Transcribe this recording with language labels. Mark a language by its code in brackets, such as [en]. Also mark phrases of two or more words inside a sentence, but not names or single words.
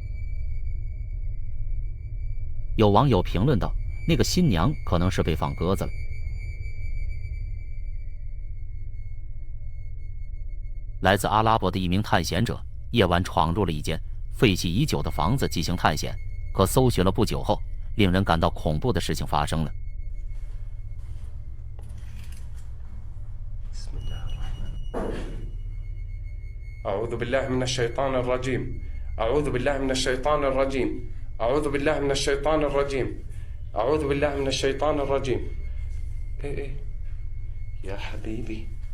[zh] 有网友评论道：“那个新娘可能是被放鸽子了。” 来自阿拉伯的一名探险者，夜晚闯入了一间废弃已久的房子进行探险，可搜寻了不久后，令人感到恐怖的事情发生了。 [ar] أعوذ بالله من الشيطان الرجيم أعوذ بالله من الشيطان الرجيم أعوذ بالله من الشيطان الرجيم أعوذ بالله من الشيطان الرجيم إيه يا حبيبي